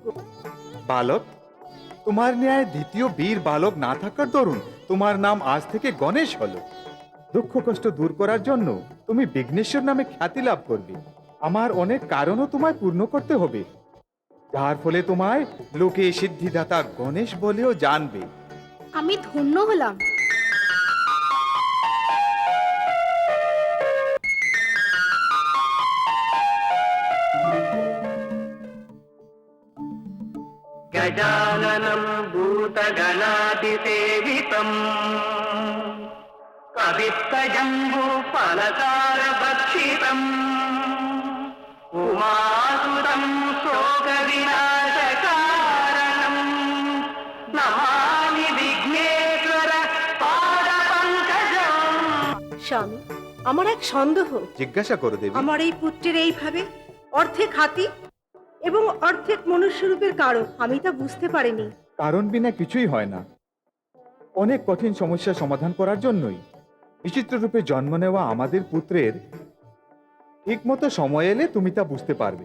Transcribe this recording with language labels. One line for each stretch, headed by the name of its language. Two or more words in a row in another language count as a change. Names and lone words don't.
Bangla: বালক, তোমার ন্যায় দ্বিতীয় বীর বালক না থাকার দরুন তোমার নাম আজ থেকে গণেশ হলো। দুঃখ কষ্ট দূর করার জন্য তুমি বিঘ্নেশ্বর নামে খ্যাতি লাভ করবে। আমার অনেক কারণও তোমায় পূর্ণ করতে হবে, যার ফলে তোমায় লোকে সিদ্ধিদাতা গণেশ বলেও জানবে। আমি ধন্য হলাম।
Sanskrit: गजाननं भूतगणादिसेवितम् कवित्तजम्बूफलसारभक्षितम् उमासुतं शोकविनाशकारणम् नमामि विघ्नेश्वर पादपङ्कजम्।
Bangla: স্বামী, আমার এক সন্দেহ। জিজ্ঞাসা করো দেবী। আমার এই পুত্রের এইভাবে অর্ধেক হাতি এবং অর্ধেক মনুষ্যরূপের কারণ আমি তা বুঝতে পারিনি। কারণ বিনা কিছুই হয় না। অনেক কঠিন সমস্যা সমাধান করার জন্যই বিচিত্র রূপে জন্ম নেওয়া আমাদের পুত্রের ঠিক মতো সময় এলে তুমি তা বুঝতে পারবে।